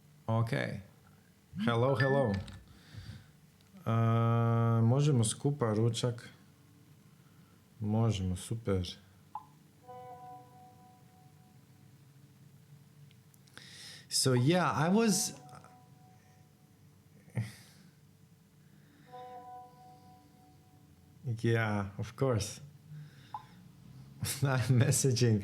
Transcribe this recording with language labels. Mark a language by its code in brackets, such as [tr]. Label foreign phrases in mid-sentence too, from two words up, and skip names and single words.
[en] Ok. Hello, hello. [hr] Možemo skupa ručak. Možemo, [en] super. So yeah, I was... Yeah, of course. I'm messaging.